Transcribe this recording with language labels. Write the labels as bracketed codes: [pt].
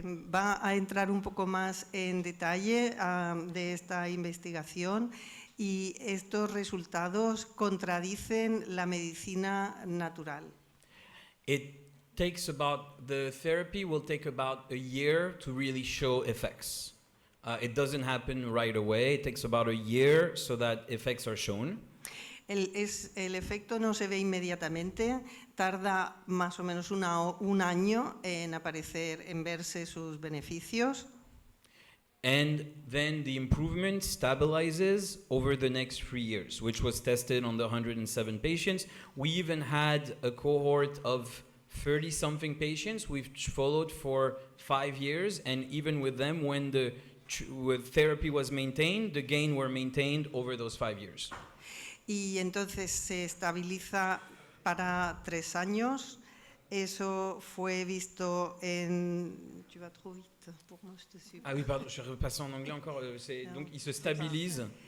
[es] Va a entrar un poco más en detalle de esta investigación y estos resultados contradicen la medicina natural. [en] The therapy will take about a year to really show effects. It doesn't happen right away. It takes about a year so that effects are shown. [es] El efecto no se ve inmediatamente, tarda más o menos un año en aparecer, en verse sus beneficios. [en] And then the improvement stabilizes over the next 3 years, which was tested on the 107 patients. We even had a cohort of 30-something patients we've followed for 5 years, and even with them, when the therapy was maintained, the gain were maintained over those 5 years. [es] Y entonces se estabiliza para 3 años. Eso fue visto en... [fr] Tu vas trop vite pour moi, je te suis. Ah oui, pardon, je repasse en anglais encore. Donc, il se stabilise.